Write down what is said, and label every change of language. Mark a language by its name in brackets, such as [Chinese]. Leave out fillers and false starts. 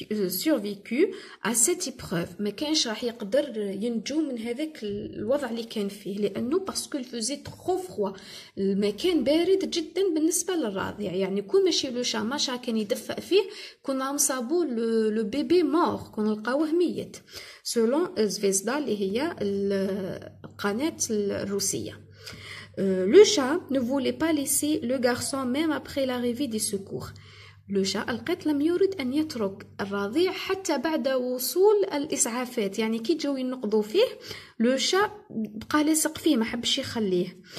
[French] survécu à cette épreuve [Arabic] ما كانش راح يقدر ينجو من هذاك الوضع اللي كان فيه لانه باسكو الفوزي ترو فروا المكان بارد جدا بالنسبه للرضيع يعني كون ماشي لو شا ماشا كان يدفأ فيه كنا نصابو لو بيبي مور كنا نلقاوه ميت سولون زفيزدا اللي هي القناه الروسيه. [French] Le chat ne voulait pas laisser le garçon même après l'arrivée des secours. [Arabic] Le chat القط لم يرد أن يترك الرضيع حتى بعد وصول الإسعافات يعني كي جاو ينقضوا فيه le chat بقى لاصق فيه ما حبش يخليه.